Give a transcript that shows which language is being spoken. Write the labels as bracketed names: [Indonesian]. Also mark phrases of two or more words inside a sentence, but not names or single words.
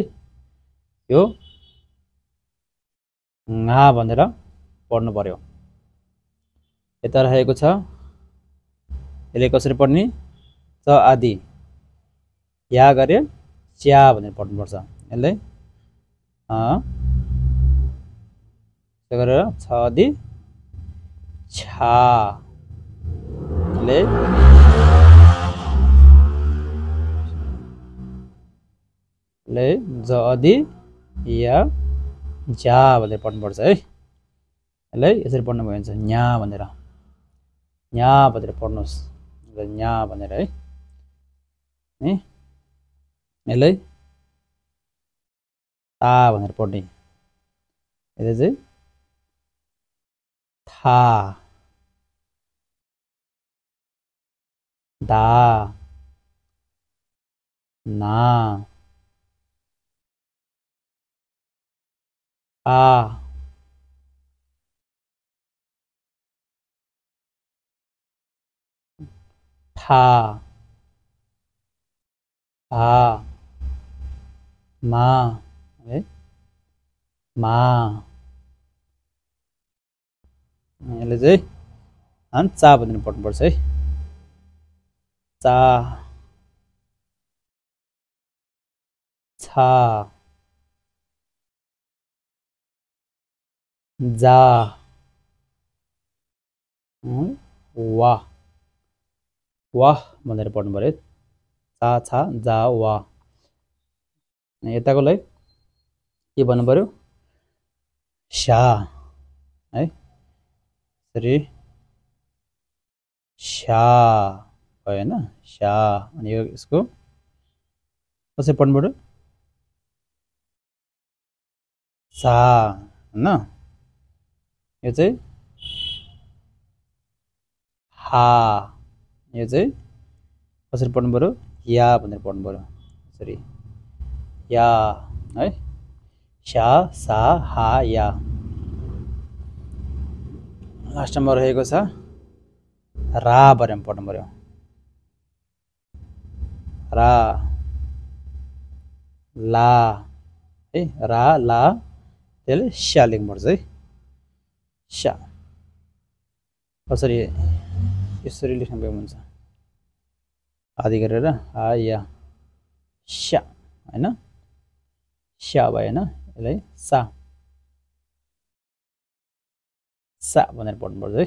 [Nepali] यो ङा भनेर पढ्नु पर्यो। यता रहेको छ, यसले कसरी पढ्ने, च आदि या गरे च्या भनेर पढ्नुपर्छ। यसले त्यो गरेर छ अधि छा ले ले ज अधि या जा भनेर पढ्नुपर्छ है। यसलाई यसरी पढ्नु भयो भने न्या भनेर पढ्नुहोस् न्या भनेर है। यसलाई ता भनेर पढ्ने यसले चाहिँ था दा ना आ था आ मा है मा यसले चाहिँ चा भनेर पढ्नुपर्छ है। चा छा जा वाह वाह भनेर पढ्नु पर्यो। चा छा जा वाह। यताकोलाई के भन्नु पर्यो शा है यसरी शा भयो हैन शा। अनि यो यसको कसरी पढ्नु पर्यो सा हैन। यो चाहिँ हा यो चाहिँ कसरी पढ्नु पर्यो या भनेर पढ्नु पर्यो यसरी या है शा सा हा या। लास्टमा रहेको छ रा भनेर पढ्नु पर्यो रा ला है रा ला त्यसले स्या लेख्नुपर्छ है स्या। कसरी यसरी लेख्नु भएको हुन्छ आदि गरेर आ या स्या हैन स्या भएन यसलाई सा सा भनेर पढ्नुपर्छ है।